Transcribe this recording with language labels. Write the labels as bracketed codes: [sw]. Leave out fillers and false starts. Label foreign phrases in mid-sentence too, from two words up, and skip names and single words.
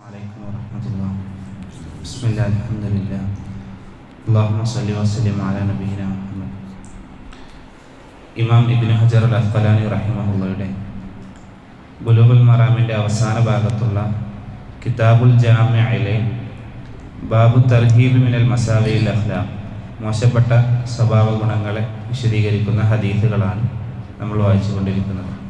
[ar] عليكم ورحمة الله. بسم الله الحمد لله اللهم صل وسلم على نبينا محمد. [ml] ഇമാം ഇബ്നു ഹജർ അൽ അസ്ഖലാനി റഹിമഹുള്ളയുടെ ബുലൂഗുൽ മറാമിൻ്റെ അവസാന ഭാഗത്തുള്ള കിതാബുൽ ജാമിഅയിലെ ബാബു തർഹീബ് മിനൽ മസാവിൽ അഖ്ലാഖ്, മോശപ്പെട്ട സ്വഭാവ ഗുണങ്ങളെ വിശദീകരിക്കുന്ന ഹദീസുകളാണ് നമ്മൾ വായിച്ചുകൊണ്ടിരിക്കുന്നത്.